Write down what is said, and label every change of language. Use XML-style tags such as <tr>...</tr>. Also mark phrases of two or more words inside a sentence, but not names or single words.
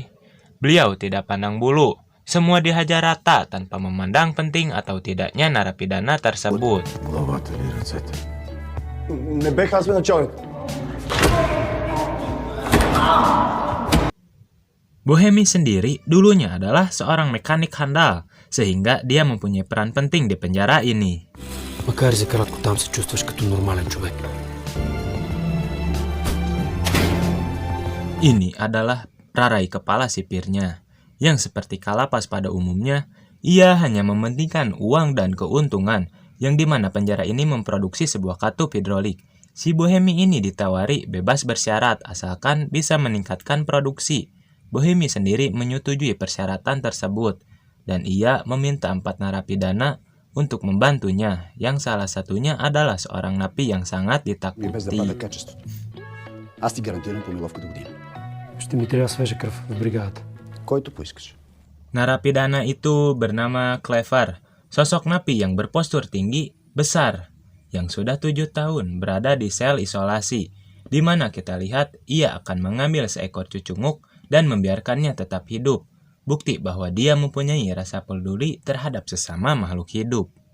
<id>Beliau tidak pandang bulu. Semua dihajar rata tanpa memandang penting atau tidaknya narapidana tersebut. Bohemi sendiri dulunya adalah seorang mekanik handal, sehingga dia mempunyai peran penting di penjara ini.</id> <bg>Макар за кратко там се чувстваш като нормален човек.</bg> <id>Ini adalah Rarai kepala sipirnya, yang seperti kalapas pada umumnya, ia hanya mementingkan uang dan keuntungan, yang dimana penjara ini memproduksi sebuah katup hidrolik. Si Bohemi ini ditawari bebas bersyarat asalkan bisa meningkatkan produksi. Bohemi sendiri menyetujui persyaratan tersebut, dan ia meminta 4 narapidana untuk membantunya, yang salah satunya adalah seorang napi yang sangat ditakuti.</id> <bg>Аз ти гарантирам помиловка до година. Ще ми трябва свежа кръв в бригадата. Който поискаш.</bg> <id>Narapidana itu bernama Clever, sosok napi yang berpostur tinggi, besar, yang sudah 7 tahun berada di sel isolasi, di mana kita lihat ia akan mengambil seekor cucunguk dan membiarkannya tetap hidup. Bukti bahwa dia mempunyai rasa peduli terhadap sesama makhluk hidup.</id>